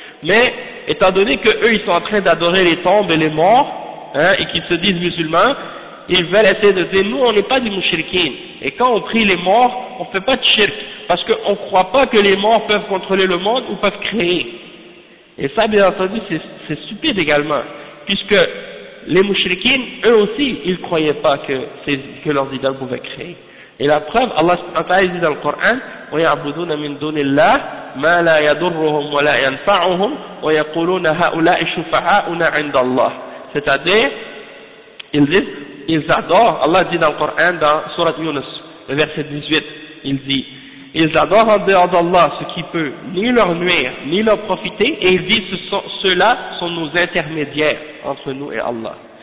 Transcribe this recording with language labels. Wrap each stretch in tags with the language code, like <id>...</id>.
<fr>Mais, étant donné que eux, ils sont en train d'adorer les tombes et les morts, et qu'ils se disent musulmans, ils veulent essayer de dire, nous, on n'est pas des mouchriquines. Et quand on prie les morts, on fait pas de shirk. Parce qu'on ne croit pas que les morts peuvent contrôler le monde ou peuvent créer. Et ça, bien entendu, c'est stupide également, puisque les mouchriquines, eux aussi, ils ne croyaient pas que leurs idoles pouvaient créer. Et la preuve, Allah subhanahu wa ta'ala dit dans le Coran,</fr> <ar>وَيَعْبُدُونَ مِن دُونِ اللَّهِ مَا لَا يَضُرُّهُمْ وَلَا يَنْفَعُهُمْ وَيَقُولُونَ هَؤُلَاءِ شُفَعَاؤُنَا عِنْدَ اللَّهِ.</ar> <fr>C'est-à-dire, ils disent, ils adorent, Allah dit dans le Coran, dans Surat Yunus, le verset 18, il dit, ils adorent en dehors d'Allah ce qui peut ni leur nuire, ni leur profiter, et ils disent ceux-là sont nos intermédiaires entre nous et Allah.</fr>